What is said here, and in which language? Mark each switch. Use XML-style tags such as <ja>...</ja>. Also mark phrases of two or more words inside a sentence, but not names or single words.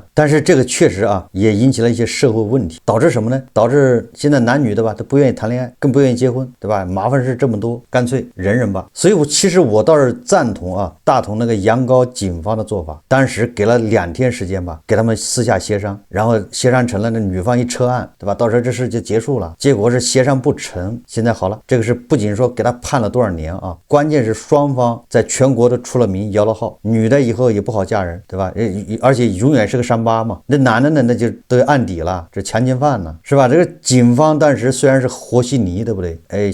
<zh>但是這個確實啊，也引起了一些社會問題，導致什麼呢？導致現在男女的吧，都不願意談戀愛，更不願意結婚，對吧？麻煩事這麼多，乾脆忍忍吧。所以其實我倒是贊同啊，大同那個陽高警方的做法。當時給了2天時間吧，給他們私下協商，然後協商成了，那女方一撤案，对吧？到时候這事就結束了。結果是協商不成，現在好了，這個是不僅說給他判了多少年啊，關鍵是雙方在全國都出了名，搖了號，女的以後也不好嫁人，對吧？而且永遠是個傷疤嘛。那男的呢，那就都有案底了，這強姦犯呢，是吧？這個警方當時雖然是和稀泥，對不對？</zh>